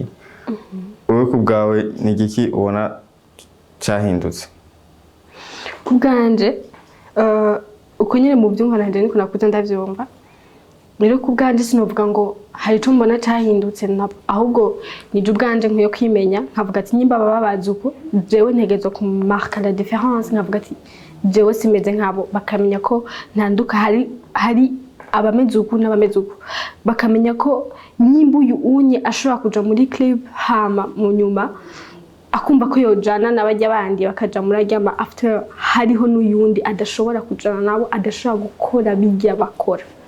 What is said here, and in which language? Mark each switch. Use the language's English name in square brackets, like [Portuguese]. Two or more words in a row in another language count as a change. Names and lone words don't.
[Rundi] Wowe ku bwawe ni giki ubona cyahindutse? Ku bwanje uko nyine mu byumva nanje niko nakuze ndavyumva. Rero ku bwanje sinovuga ngo hari ico mbona cyahindutse nabo, ahubwo nije ubwanje nkwiye kwimenya nkavuga ati nyimba baba bazi uko jewe ntegezo ku [French] marque la différence, [Rundi] nkavuga ati jewe simeze nkabo, bakamenya ko ntanduka, hari abameze uku n'abameze uku, bakamenya ko nyimba uyu unye ashobora kuja muri clip hama mu nyuma akumva ko yojana n'abajya bandi bakaja muri ajya after hariho n'uyundi adashobora kujana nabo, adashobora gukora bijya bakora.